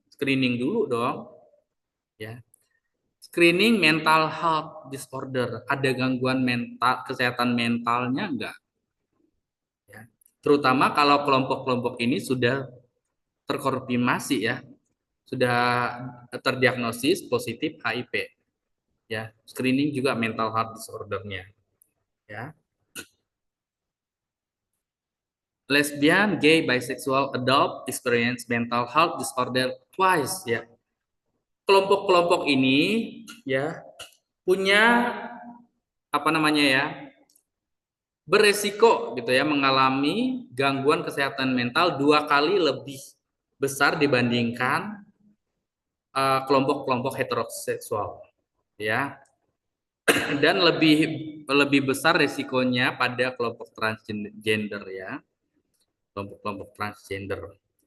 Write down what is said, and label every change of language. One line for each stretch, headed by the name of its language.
Indonesian: Screening dulu dong ya. Screening mental health disorder, ada gangguan mental, kesehatan mentalnya enggak? Ya. Terutama kalau kelompok-kelompok ini sudah terkonfirmasi ya, sudah terdiagnosis positif HIV. Ya, screening juga mental health disordernya.
English: Ya, lesbian, gay, bisexual, adult experience mental health disorder twice.
Indonesian: Ya, kelompok-kelompok ini ya punya apa namanya ya, beresiko gitu ya mengalami gangguan kesehatan mental 2 kali lebih besar dibandingkan kelompok-kelompok heteroseksual ya, dan lebih lebih besar resikonya pada kelompok transgender ya, kelompok-kelompok transgender.